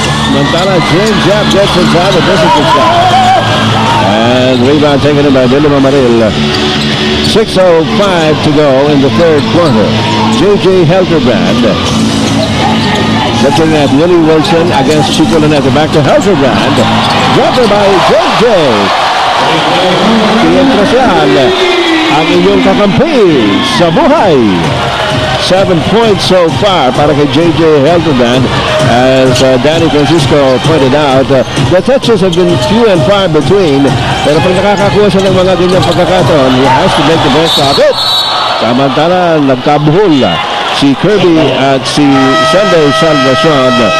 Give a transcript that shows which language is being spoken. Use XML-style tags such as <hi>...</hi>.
<en>Montana James Yap gets inside a difficult shot. And rebound taken in by Billy Mamaril. 6:05 to go in the third quarter. J.J. Helderbrand looking at Willie Wilson against Chico Lanete. Back to Helderbrand. Jumper by J.J.</en> <tl>Kientrasyan ang inyong kakampi sa buhay.</tl> <en>7 points so far para kay J.J. Helderbrand. As Danny Francisco pointed out, the touches have been few and far between.</en> <tl>Pero pag nakakakuha siya ng mga ganyang pagkakataon,</tl> <en>he has to make the best of it.</en> <tl>Samantala, nagkabuhol si Kirby at si Sunday Salvacion.</tl>